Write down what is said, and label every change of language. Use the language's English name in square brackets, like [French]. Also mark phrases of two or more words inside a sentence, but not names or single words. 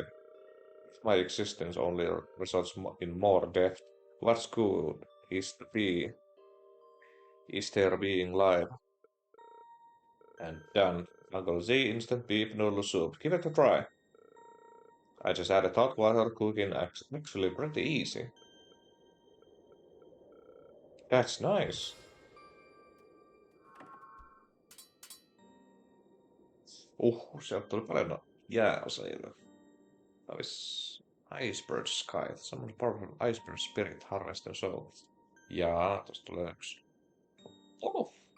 [English] If my existence only results in more death, what's good is there being live? And done. Uncle Z instant beef noodle soup. Give it a try. I just added hot water, cooking actually pretty easy. That's nice. [Finnish] Sieltä tuli paljon jääaseita. Olisi Iceberg Sky. [English] Summon powerful Iceberg Spirit Harvester Soul. [Finnish] Ja tosta tulee yksi. Oh.